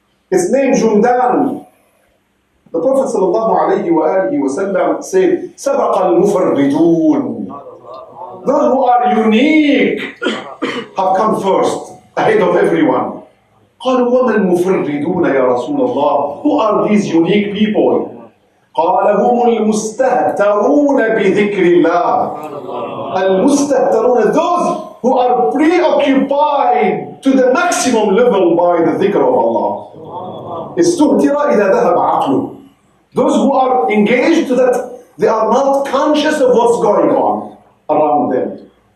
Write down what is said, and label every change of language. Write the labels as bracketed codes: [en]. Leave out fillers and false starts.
[en] It's named Jundan. The Prophet ﷺ said, [ar] سَبَقَ الْمُفَرِّدُونَ. [en] Those who are unique have come first, ahead of everyone. [ar] قالوا وَمَا الْمُفَرِّدُونَ يَا رَسُولَ اللَّهِ. [en] Who are these unique people? [ar] قال هم المستهترون بذكر الله. [en] المستهترون, those who are preoccupied to the maximum level by the dhikr of Allah. [ar] استهتر إذا ذهب عقله. [en] Those who are engaged to that, they are not conscious of what's going on around them.